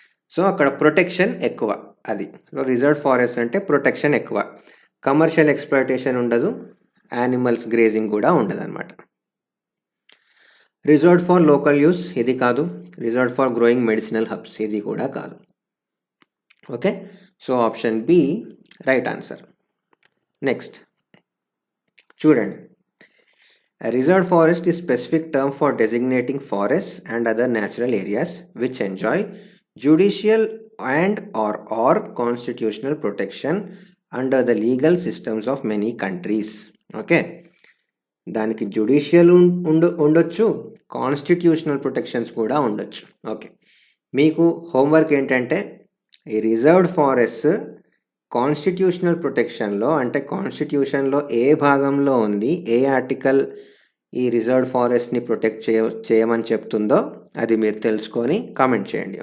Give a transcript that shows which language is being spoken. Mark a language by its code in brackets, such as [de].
[te] So అక్కడ protection ఎక్కువ, అది. సో రిజర్వ్డ్ ఫారెస్ట్ అంటే ప్రొటెక్షన్ ఎక్కువ, కమర్షియల్ ఎక్స్ప్లాయిటేషన్ ఉండదు, యానిమల్స్ గ్రేజింగ్ కూడా ఉండదు అనమాట. [en] reserved for local use, [te] ఇది కాదు. [en] reserved for growing medicinal herbs, [te] ఇది కూడా కాదు. Okay, so option B right answer. Next చూడండి, [en] Reserved forest is specific term for designating forests and other natural areas which enjoy judicial and or constitutional protection under the legal systems of many countries. [te] Okay, దానికి judicial ఉండొచ్చు, constitutional protections కూడా ఉండొచ్చు. Okay, మీకు homework ఏంటంటే ఈ reserved forest constitutional ప్రొటెక్షన్లో, అంటే కాన్స్టిట్యూషన్లో ఏ భాగంలో ఉంది, ఏ ఆర్టికల్ ఈ రిజర్వ్డ్ ఫారెస్ట్ని ప్రొటెక్ట్ చేయమని చెప్తుందో అది మీరు తెలుసుకొని కామెంట్ చేయండి.